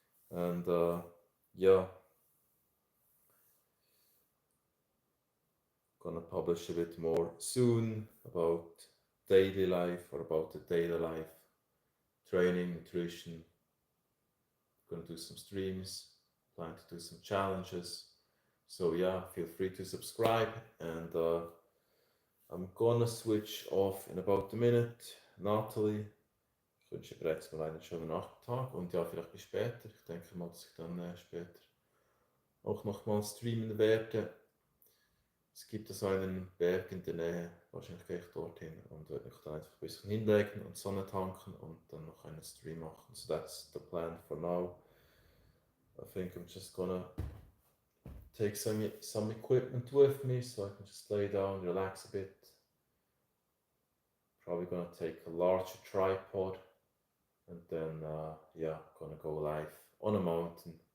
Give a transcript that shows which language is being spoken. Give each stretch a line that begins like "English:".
English: And yeah, gonna publish a bit more soon about daily life, or about the daily life, training, nutrition. Gonna do some streams, plan to do some challenges. So yeah, feel free to subscribe, and I'm gonna switch off in about a minute.
German: Natalie, ich wünsche dir jetzt mal einen schönen Nachmittag und ja, vielleicht bis später. Ich denke mal, dass ich dann später auch nochmal streamen werde. Es gibt so einen Berg in der Nähe, wahrscheinlich gehe ich dorthin und werde mich dann einfach ein bisschen hinlegen und Sonne tanken und dann noch einen Stream machen.
English: So that's the plan for now. I think I'm just gonna take some equipment with me so I can just lay down, relax a bit. Probably gonna take a larger tripod, and then yeah, gonna go live on a mountain.